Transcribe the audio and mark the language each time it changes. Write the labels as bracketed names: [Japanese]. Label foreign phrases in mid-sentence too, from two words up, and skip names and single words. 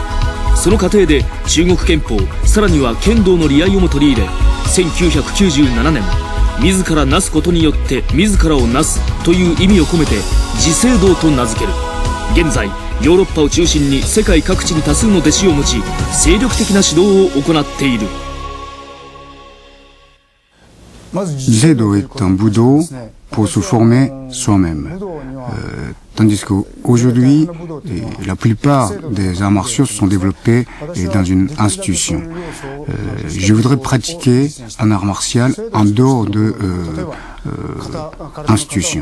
[Japanese] その過程で中国拳法、さらには剣道の利合をも取り入れ、1997年自らなすことによって自らをなすという意味を込めて自聖道と名付ける。現在ヨーロッパを中心に世界各地に多数の弟子を持ち、精力的な指導を行っている。 [French] 自聖道 est un budo pour se former soi-même. Tandis qu'aujourd'hui, la plupart des arts martiaux se sont développés dans une institution. Je voudrais pratiquer un art martial en dehors de institution.